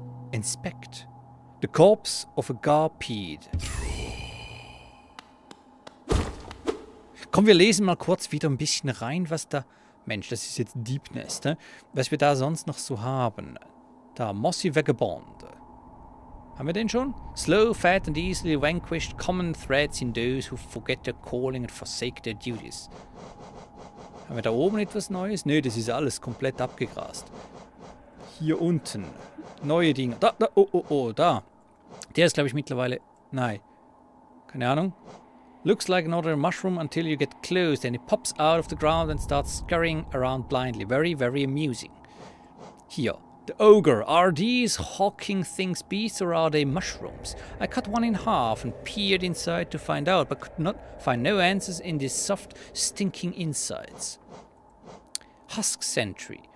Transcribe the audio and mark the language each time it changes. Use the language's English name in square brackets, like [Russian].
[English] Inspect. The corpse of a Gebiet. [German] Komm, wir lesen mal kurz wieder ein bisschen rein, was da... Mensch, das ist jetzt Deep Nest, ne? Was wir da sonst noch so haben. Da, Mossy Vagabond. Haben wir den schon? [English] Slow, fat and easily vanquished, common threads in those who forget their calling and forsake their duties. [German] Haben wir da oben etwas Neues? Nö, das ist alles komplett abgegrast. Hier unten. Neue Dinge. Da, da. Der ist, glaube ich, mittlerweile... Nein. Keine Ahnung. [English] Looks like another mushroom until you get close, then it pops out of the ground and starts scurrying around blindly. Very, very amusing. Here. The ogre. Are these hawking things beasts or are they mushrooms? I cut one in half and peered inside to find out, but could not find no answers in these soft, stinking insides. Husk Sentry.